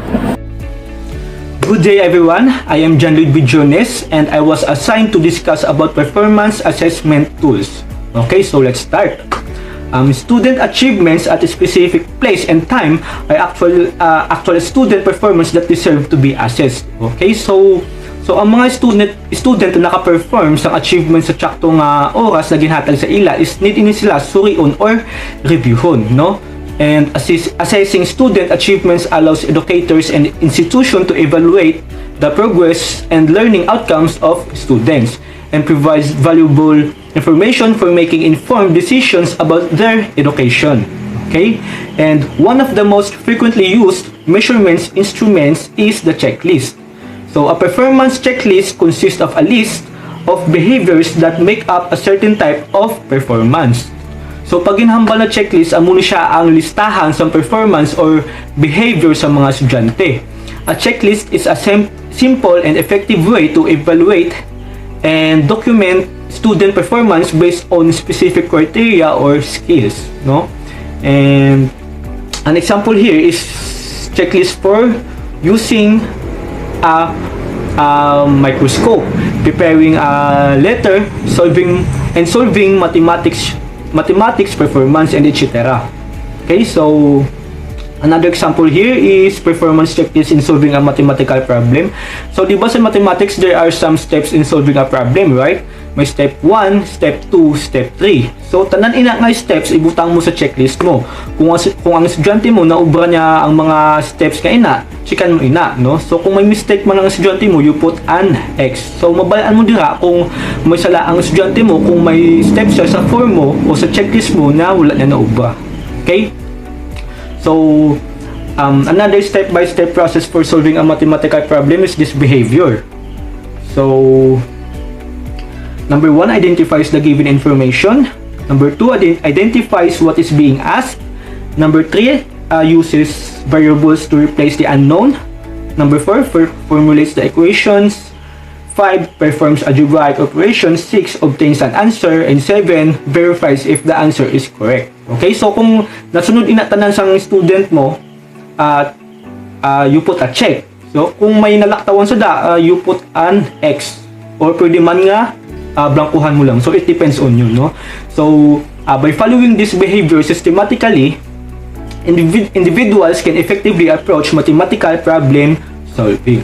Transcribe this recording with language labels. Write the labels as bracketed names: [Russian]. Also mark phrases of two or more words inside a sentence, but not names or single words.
[English] Good day everyone, I am John Luis Jones and I was assigned to discuss about performance assessment tools. Okay, so let's start. Student achievements at a specific place and time are actual student performance that deserve to be assessed. [Hiligaynon] Okay, so ang mga student na naka-perform sa achievements sa tsaktong oras na ginhatag sa ila is need sila surion or reviewon, no? [English] And assessing student achievements allows educators and institutions to evaluate the progress and learning outcomes of students and provides valuable information for making informed decisions about their education. Okay? And one of the most frequently used measurements instruments is the checklist. So a performance checklist consists of a list of behaviors that make up a certain type of performance. [Hiligaynon] So pag ginhambal na checklist, muna siya ang listahan sa [English] performance or behavior [Hiligaynon] sa mga estudyante. [English] A checklist is a simple and effective way to evaluate and document student performance based on specific criteria or skills, no? And an example here is checklist for using a microscope, preparing a letter, solving mathematics performance, and etc. Okay, so another example here is performance checklist in solving a mathematical problem. So, [Hiligaynon] di ba sa [English] mathematics, there are some steps in solving a problem, right? May step 1, step 2, step 3. So, [Hiligaynon] tanan ina nga steps, ibutang mo sa checklist mo. Kung ang estudyante mo, naubra niya ang mga steps ka ina, chikan mo ina, no? So, kung may mistake man ang estudyante mo, [English] you put an X. So, [Hiligaynon] mabalaan mo dira kung may sala ang estudyante mo, kung may steps siya sa form mo o sa checklist mo na wala na naubra. [English] Okay? So, another step-by-step process for solving a mathematical problem is this behavior. So, number 1 identifies the given information. Number 2 identifies what is being asked. Number 3 uses variables to replace the unknown. Number 4 formulates the equations. 5 performs algebraic operations. 6 obtains an answer. And 7 verifies if the answer is correct. [Hiligaynon] Okay, so kung nasunod inatanan sang student mo, [English] you put a check. So [Hiligaynon] kung may nalaktawan sa [English] you put an X. [Hiligaynon] Or pwede man nga blankuhan mo lang. [English] So it depends on you, no? So by following this behavior systematically, individuals can effectively approach mathematical problem solving.